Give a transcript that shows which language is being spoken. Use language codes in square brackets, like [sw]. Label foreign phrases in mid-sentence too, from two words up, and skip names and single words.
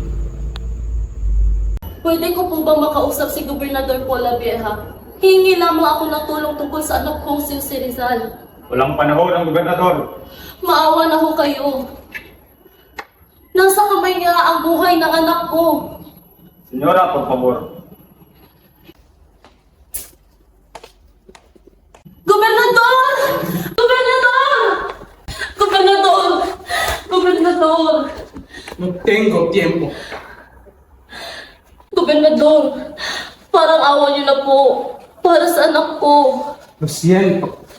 [tl] Pwede ko po ba makausap si Gobernador Pola Vieja? Hingi lamang ako ng tulong tungkol sa anak kong si Rizal. Walang panahon ang gobernador. Maawa na ho kayo. Nasa kamay niya ang buhay ng anak ko. [es] Senyora, por favor. Gobernador! Gobernador! Gobernador! Gobernador! No tengo tiempo. [tl] Gobernador, parang awa niyo na po. Para sa anak ko. [es] Lo siento.